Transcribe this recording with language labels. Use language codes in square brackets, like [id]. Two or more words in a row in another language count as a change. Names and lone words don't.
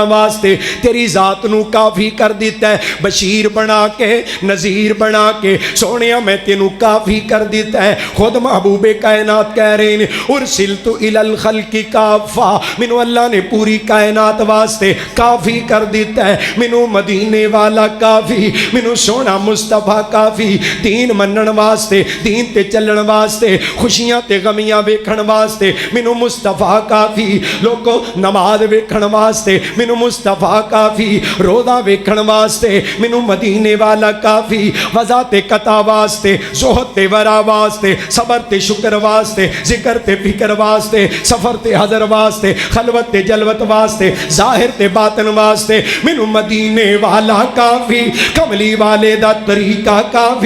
[pa] واسطے تیری ذات نو کافی کر دیتا ہے بشیر بنا کے نذیر بنا کے سونیاں میں تینو کافی کر دیتا ہے خود محبوب کائنات کہہ رہے ہیں [ar] ارسلت الی الخلق کافہ [pa] منو اللہ نے پوری کائنات واسطے کافی کر دیتا ہے منو مدینے والا کافی منو سونا مصطفیٰ کافی دین منن واسطے دین تے چلن واسطے خوشیاں تے غمیاں ویکھن واسطے منو مصطفیٰ کافی. لوگو نماز ویکھن واسطے مینوں مصطفیٰ کافی، روزہ ویکھن واسطے مینوں مدینے والا کافی، وضع تے قطع واسطے، زہد تے ورع واسطے، صبر تے شکر واسطے، ذکر تے فکر واسطے، سفر تے حضر واسطے، خلوت تے جلوت واسطے، ظاہر تے باطن واسطے مینوں مدینے والا کافی، کملی والے دا طریقہ کافی.